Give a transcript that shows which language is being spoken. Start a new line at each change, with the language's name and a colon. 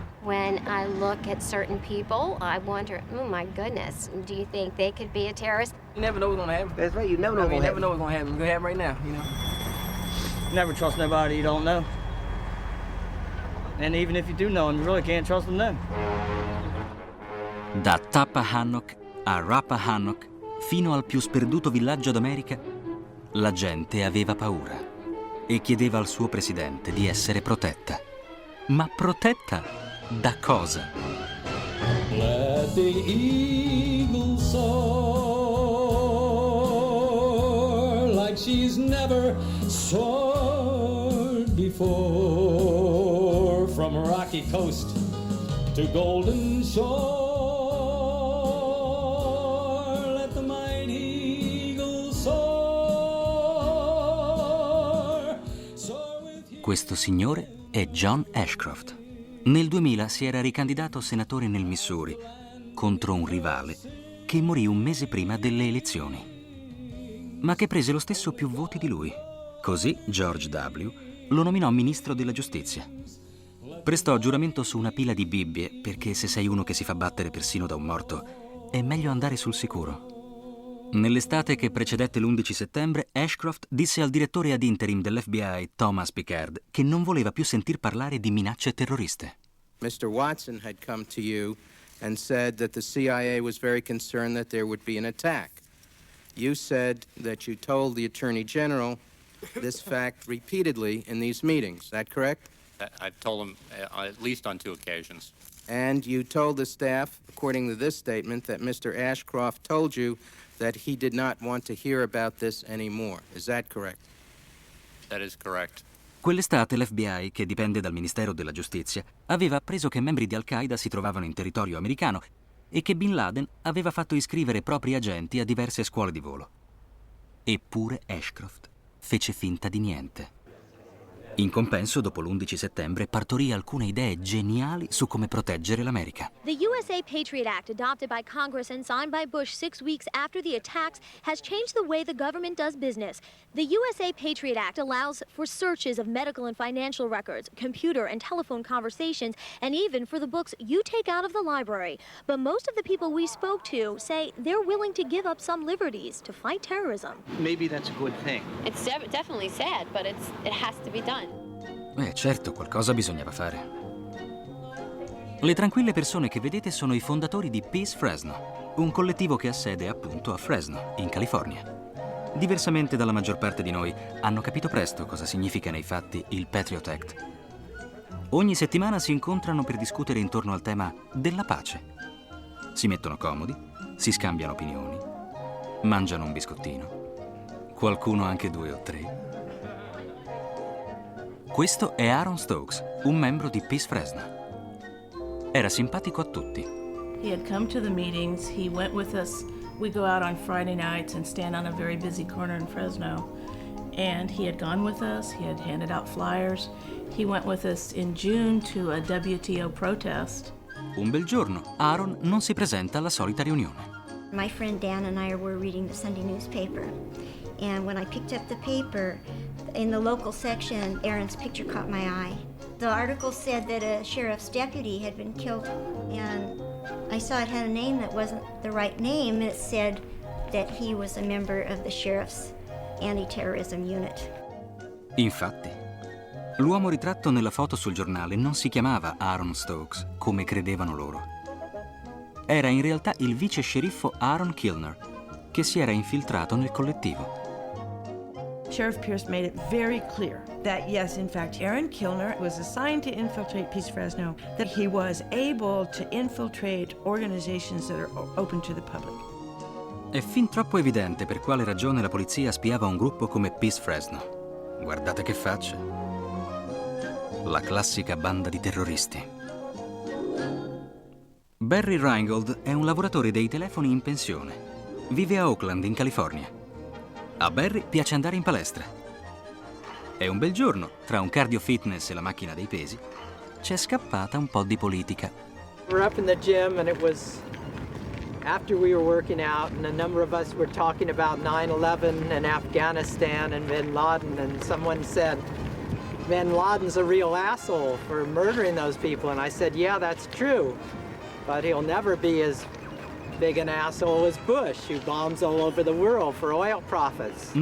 English: When I look at certain people, I wonder, oh my goodness, do you think they could be a terrorist? You never know what's gonna happen. That's right, you never know what's gonna happen. You never know what's gonna happen. It's gonna happen right now, you know. Never trust nobody you don't know. And even if you do know them, you really can't trust them then.
Italian: Da Tappahannock a Rappahannock, fino al più sperduto villaggio d'America, la gente aveva paura e chiedeva al suo presidente di essere protetta. Ma protetta da cosa?
English: Let the eagle soar like she's never soared before, from rocky coast to golden shore. Let the mighty eagle soar.
Italian: Questo signore è John Ashcroft. Nel 2000 si era ricandidato senatore nel Missouri contro un rivale che morì un mese prima delle elezioni, ma che prese lo stesso più voti di lui. Così George W. lo nominò ministro della giustizia. Prestò giuramento su una pila di Bibbie perché se sei uno che si fa battere persino da un morto è meglio andare sul sicuro. Nell'estate che precedette l'11 settembre, Ashcroft disse al direttore ad interim dell'FBI, Thomas Picard, che non voleva più sentir parlare di minacce terroriste.
English: Mr. Watson had come to you and said that the CIA was very concerned that there would be an attack. You said that you told the Attorney General this fact repeatedly in these meetings. Is that correct? I told him at least on 2 occasions. And you told the staff, according to this statement, that Mr. Ashcroft told you that he did not want to hear about this anymore. Is that correct? That is correct.
Italian: Quell'estate l'FBI, che dipende dal Ministero della Giustizia, aveva appreso che membri di Al-Qaeda si trovavano in territorio americano e che Bin Laden aveva fatto iscrivere propri agenti a diverse scuole di volo. Eppure Ashcroft fece finta di niente. In compenso, dopo l'11 settembre, partorì alcune idee geniali su come proteggere l'America.
English: The USA Patriot Act, adopted by Congress and signed by Bush 6 weeks after the attacks, has changed the way the government does business. The USA Patriot Act allows for searches of medical and financial records, computer and telephone conversations, and even for the books you take out of the library. But most of the people we spoke to say they're willing to give up some liberties to fight terrorism. Maybe that's a good thing. It's definitely sad, but it has to be done.
Italian: Certo, qualcosa bisognava fare. Le tranquille persone che vedete sono i fondatori di Peace Fresno, un collettivo che ha sede appunto a Fresno, in California. Diversamente dalla maggior parte di noi, hanno capito presto cosa significa nei fatti il Patriot Act. Ogni settimana si incontrano per discutere intorno al tema della pace. Si mettono comodi, si scambiano opinioni, mangiano un biscottino, qualcuno anche 2 o 3. Questo è Aaron Stokes, un membro di Peace Fresno. Era simpatico a tutti.
English: He had come to the meetings, he went with us. We go out on Friday nights and stand on a very busy corner in Fresno. And he had gone with us, he had handed out flyers. He went with us in June to a WTO protest.
Italian: Un bel giorno, Aaron non si presenta alla solita riunione.
English: My friend Dan and I were reading the Sunday newspaper. And when I picked up the paper, in the local section, Aaron's picture caught my eye. The article said that a sheriff's deputy had been killed, and I saw it had a name that wasn't the right name. It said that he was a member of the sheriff's anti-terrorism unit.
Italian: Infatti, L'uomo ritratto nella foto sul giornale non si chiamava Aaron Stokes, come credevano loro. Era in realtà il vice sceriffo Aaron Kilner, che si era infiltrato nel collettivo.
English: Sheriff Pierce made it very clear that, yes, in fact, Aaron Kilner was assigned to infiltrate Peace Fresno, that he was able to infiltrate organizations that are open to the public.
Italian: È fin troppo evidente per quale ragione la polizia spiava un gruppo come Peace Fresno. Guardate che facce. La classica banda di terroristi. Barry Reingold è un lavoratore dei telefoni in pensione. Vive a Oakland, in California. A Barry piace andare in palestra. È un bel giorno, tra un cardio fitness e la macchina dei pesi, c'è scappata un po' di politica.
English: We're up in the gym and it was after we were working out and a number of us were talking about 9/11 and Afghanistan and bin Laden, and someone said, bin Laden's a real asshole for murdering those people, and I said, yeah, that's true, but he'll never be as big an asshole as Bush, who bombs all over the world for oil profits.